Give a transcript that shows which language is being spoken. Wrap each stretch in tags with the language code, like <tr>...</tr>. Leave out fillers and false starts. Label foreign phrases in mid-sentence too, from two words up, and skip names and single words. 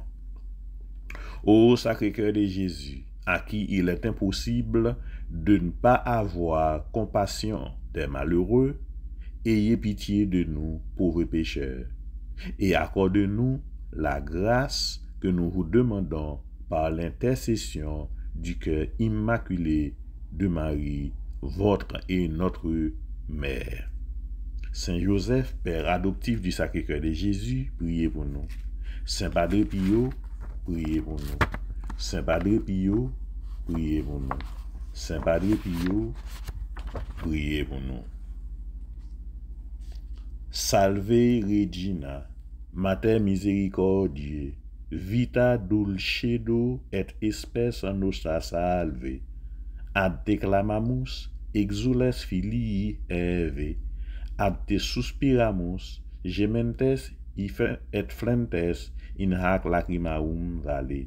<fr>Ô Sacré-Cœur de Jésus, à qui il est impossible de ne pas avoir compassion des malheureux, ayez pitié de nous, pauvres pécheurs, et accorde-nous la grâce que nous vous demandons par l'intercession du cœur immaculé de Marie, votre et notre Mère. Saint Joseph, Père adoptif du Sacré-Cœur de Jésus, priez pour nous. Saint Padre Pio, priez pour nous. Saint Padre Pio, priez pour nous. Saint Padre Pio, priez pour nous.</fr> <la>Salve Regina, Mater misericordiae, vita dulcedo et spes nostra salve. Ad te clamamus, exules filii Eve, ad te suspiramus, gementes et flentes in hac lacrimarum vale.</la>